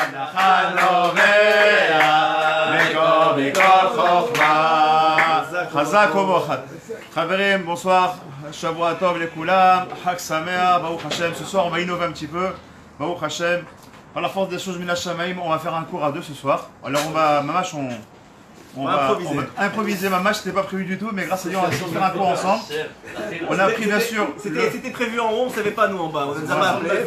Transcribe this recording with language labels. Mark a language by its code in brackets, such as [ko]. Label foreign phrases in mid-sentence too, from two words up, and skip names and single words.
[he] חזק ומאוחד. [fr] Chaverim, bonsoir. [he] שבוע טוב לכולם. חג שמח, ברוך השם. [fr] Ce soir, on va innover un petit peu. [he] ברוך השם. [fr] Par la force des choses, [he] מן השמים, [fr] on va faire un cours à deux ce soir. Alors, on va improviser. Mamash, c'était pas prévu du tout, mais grâce à Dieu, on va faire un cours ensemble. On a pris, bien sûr. C'était prévu en haut, on ne savait pas nous en bas. On nous a pas appelé.